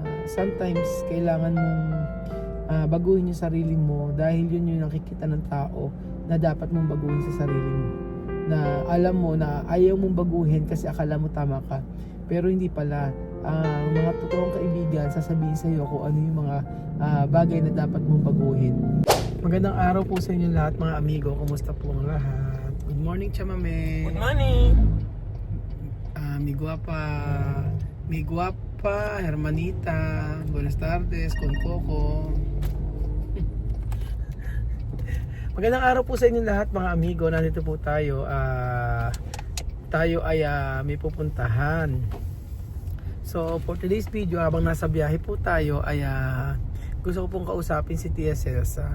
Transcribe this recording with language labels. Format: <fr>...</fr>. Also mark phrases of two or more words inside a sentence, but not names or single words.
<tl>sometimes kailangan mong baguhin yung sarili mo dahil yun yung nakikita ng tao na dapat mong baguhin sa sarili mo, na alam mo na ayaw mong baguhin kasi akala mo tama ka, pero hindi pala. Ang mga totoong kaibigan sasabihin sa iyo kung ano yung mga bagay na dapat mong baguhin. Magandang araw po sa inyo lahat mga amigo. Kumusta po ang lahat?</tl> <en>Good morning, chamame. Good morning.</en> <es>Mi guapa, hermanita. Buenas tardes, con Coco.</es> <tl>Magandang araw po sa inyo lahat mga amigo. Nandito po tayo. Tayo ay may pupuntahan. So</tl> <en>for today's video,</en> <tl>habang nasa biyahe po tayo ay gusto ko pong kausapin si Tia Celsa.</tl>